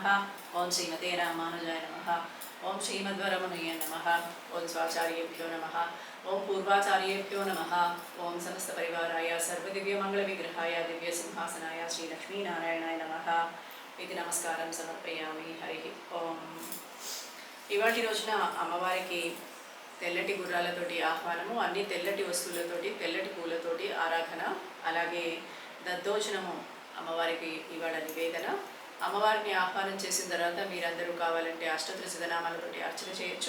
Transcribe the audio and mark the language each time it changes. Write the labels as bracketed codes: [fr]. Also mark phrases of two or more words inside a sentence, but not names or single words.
[sa] ओं श्रीमते रामानुजाय नमः। ओं श्रीमद्वरमणये नमः। ओं स्वाचार्येभ्यो नमः। ओं पूर्वाचार्येभ्यो नमः। ओं समस्तपरिवाराय सर्वदिव्यमङ्गलविग्रहाय दिव्यसिंहासनाय श्रीलक्ष्मीनारायणाय नमः इति नमस्कारं समर्पयामि। हरिः ओं। [te] ఇవాటి రోజున అమ్మవారికి తెల్లటి గుర్రాలతోటి ఆహ్వానము, అన్ని తెల్లటి వస్తువులతోటి తెల్లటి పూలతోటి ఆరాధన, అలాగే దద్దోజనము అమ్మవారికి ఇవాళ నివేదన. అమ్మవారిని ఆహ్వానం చేసిన తర్వాత మీరందరూ కావాలంటే అష్టత్రిశతనామాలతోటి అర్చన చేయొచ్చు.